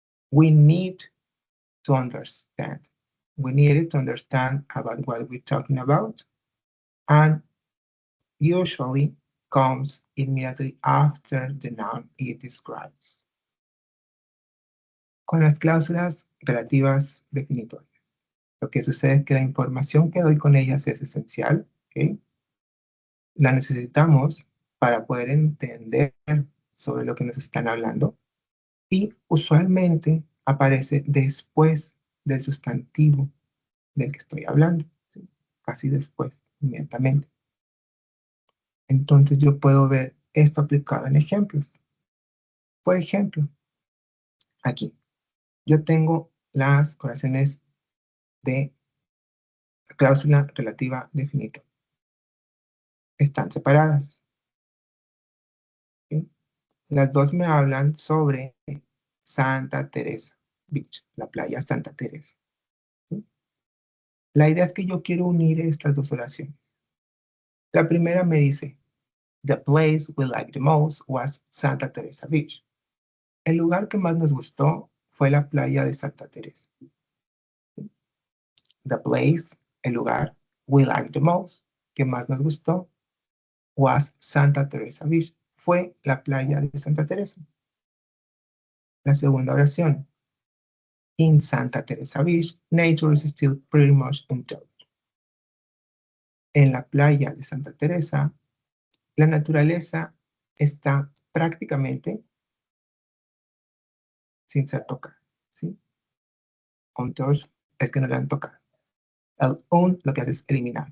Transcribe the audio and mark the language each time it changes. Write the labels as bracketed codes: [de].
[en] We need to understand. We needed to understand about what we're talking about, and usually comes immediately after the noun it describes. [es] Con las cláusulas relativas definitorias, lo que sucede es que la información que doy con ellas es esencial, ¿okay? La necesitamos para poder entender sobre lo que nos están hablando y usualmente aparece después del sustantivo del que estoy hablando, ¿sí? Casi después, inmediatamente. Entonces yo puedo ver esto aplicado en ejemplos. Por ejemplo, aquí yo tengo las oraciones de cláusula relativa definitoria. Están separadas. ¿Sí? Las dos me hablan sobre Santa Teresa Beach, la playa Santa Teresa. ¿Sí? La idea es que yo quiero unir estas dos oraciones. La primera me dice, [en] the place we liked the most was Santa Teresa Beach. [es] El lugar que más nos gustó fue la playa de Santa Teresa. [en] the place, [es] el lugar, [en] we liked the most, [es] que más nos gustó, [en] was Santa Teresa Beach, [es] fue la playa de Santa Teresa. La segunda oración, [en] in Santa Teresa Beach, nature is still pretty much untouched. [es] En la playa de Santa Teresa, la naturaleza está prácticamente sin ser tocada, ¿sí? Untouched es que no la han tocado. El lo que hace es eliminar.